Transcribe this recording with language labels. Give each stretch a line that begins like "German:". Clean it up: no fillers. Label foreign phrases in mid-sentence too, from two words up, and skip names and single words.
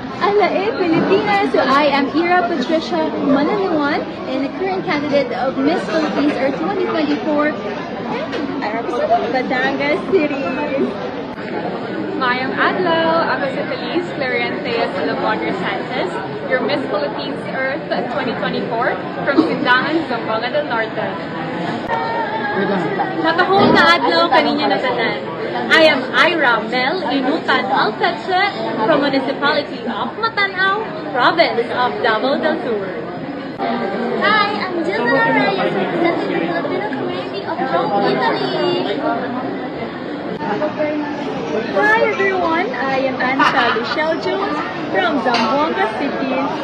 English: Hello, Filipinas! So I am Ira Patricia Mananawan and the current candidate of Miss Philippines Earth 2024. And I represent Batangas City.
Cebuano: Mayang adlaw, ako si Feliz Clarientea Salabanger Sanchez,
English: your Miss Philippines Earth 2024 from
Cebuano: Sindangan, Zamboanga del Norte. Nakahong na adlaw kaninya na tanan.
English: I am Ira Mel Inutan Alpeche from Municipality of Matanao, Province of Davao del Sur. Hi, I'm Gisela Reyes, representing the Filipino community of Rome, Italy. Hi everyone, I am Anta Luciel Jones from Zamboanga City.